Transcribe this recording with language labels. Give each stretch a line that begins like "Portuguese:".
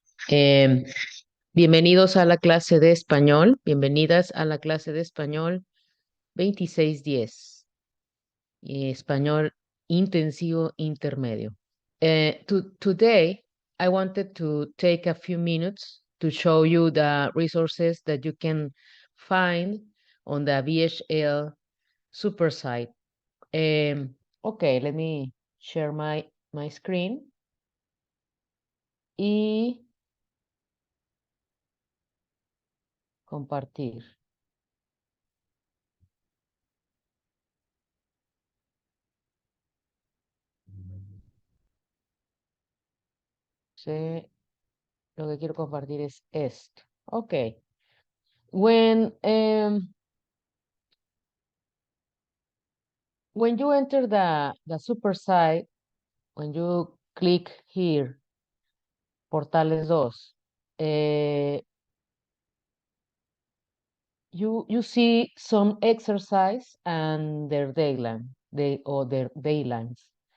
Spanish: Em, Bienvenidos a la clase de español. Bienvenidas a la clase de español 2610. Español intensivo intermedio.
English: Today, I wanted to take a few minutes to show you the resources that you can find on the VHL super site. Okay, let me share my screen.
Spanish: Y compartir. Sí, lo que quiero compartir es esto. Ok.
English: When, when you enter the super site, when you click here, Portales 2, you see some exercise and their their daylines.